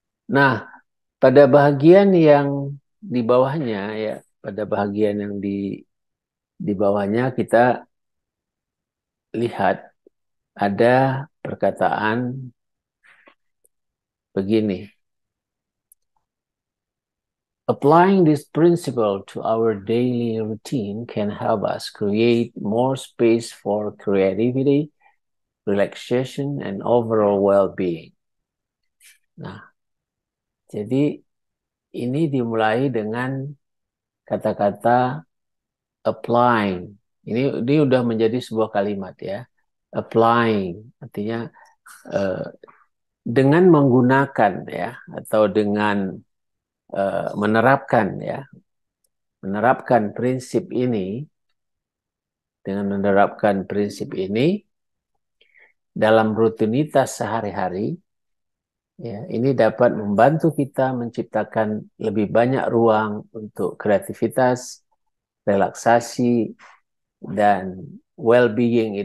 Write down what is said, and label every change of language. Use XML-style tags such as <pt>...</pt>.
<id>Nah, pada bagian yang di bawahnya, ya, pada bagian yang di bawahnya kita lihat ada perkataan begini.</id> <en>Applying this principle to our daily routine can help us create more space for creativity, relaxation, and overall well-being.</en> <id>Nah, jadi ini dimulai dengan kata-kata applying. Ini udah menjadi sebuah kalimat, ya. Applying artinya dengan menggunakan, ya, atau dengan menerapkan, ya, menerapkan prinsip ini, dalam rutinitas sehari-hari, ya, ini dapat membantu kita menciptakan lebih banyak ruang untuk kreativitas, relaksasi, dan well-being.</id>